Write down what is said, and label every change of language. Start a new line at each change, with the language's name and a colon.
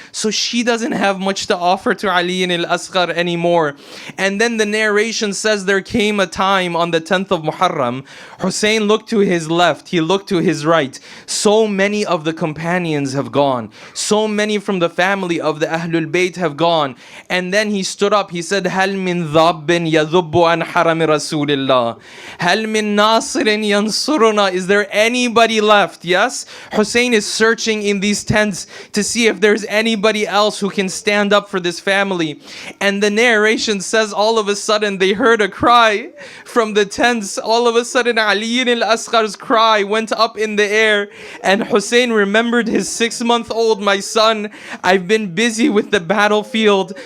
English: So she doesn't have much to offer to Ali al-Asghar anymore. And then the narration says there came a time on the 10th of Muharram, Hussein looked to his left, he looked to his right. So many of the companions have gone. So many from the family of the Ahlul Bayt have gone.
Arabic: And then he stood up, he said, هل من ضاب يذب عن حرم رسول الله هل من ناصر ينصرنا.
English: Is there anybody left? Yes, Hussein is searching in these tents to see if there's anybody else who can stand up for this family. And the narration says all of a sudden they heard a cry from the tents. All of a sudden Ali al-Asghar's cry went up in the air, and Hussein remembered his 6-month-old, my son, I've been busy with the battlefield.